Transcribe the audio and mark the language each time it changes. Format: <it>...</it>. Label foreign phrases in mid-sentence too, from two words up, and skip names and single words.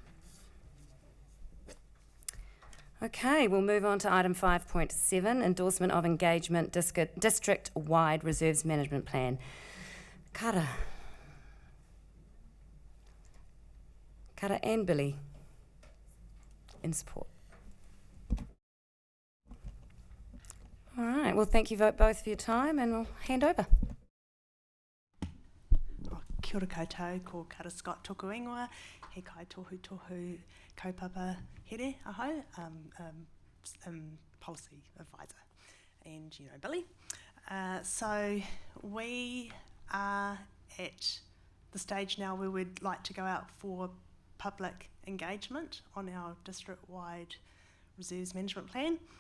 <en>Okay, we'll move on to item 5.7, endorsement of engagement district-wide reserves management plan. Kara and Billy in support. All right, well, thank you both for your time, and we'll hand over.</en> <mi>Kia ora koutou, ko Kara Scott tōku ingoa, he kai tohu kaupapa here, aho,</mi> <en>policy advisor, and Billy. So we are at the stage now where we'd like to go out for public engagement on our district-wide reserves management plan.</en>